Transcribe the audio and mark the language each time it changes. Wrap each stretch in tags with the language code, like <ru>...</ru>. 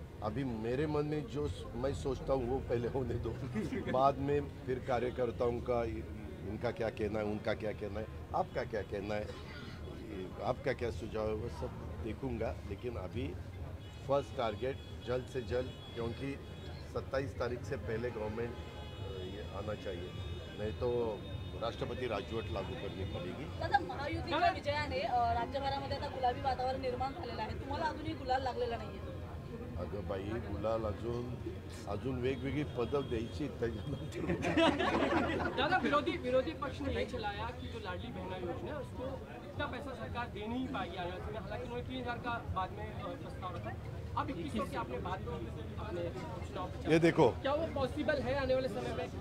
<hi>अभी मेरे मन में जो मैं सोचता हूँ वो पहले होने दो, बाद में फिर कार्यकर्ताओं का इनका क्या कहना है, उनका क्या कहना है, आपका क्या कहना है, आपका क्या सुझाव है, वो सब देखूंगा। लेकिन अभी फर्स्ट टारगेट जल्द से जल्द, क्योंकि 27 तारीख से पहले गवर्नमेंट ये आना चाहिए, नहीं तो राष्ट्रपती राजवट लागू करनी पडेगी।</hi> <mr>दादा, महायुतीच्या विजयाने राज्यभरामध्ये आता गुलाबी वातावरण निर्माण झालेलं आहे, तुम्हाला अजूनही गुलाल लागलेला नाहीये? अगं बाई, गुलाल अजून वेगवेगळी पदं द्यायची त्याच्यानंतर।</mr> <hi>दादा, विरोधी पक्ष ने यही चलाया कि जो लाडली बहना योजना है उसको इतना पैसा सरकार दे नहीं पाएगी आने वाले समय, हालांकि उन्होंने 3000 का बाद में प्रस्ताव रखा। अब 2100 की आपने बात अपने चुनाव, ये देखो, क्या वो पॉसिबल है आने वाले समय में?</hi>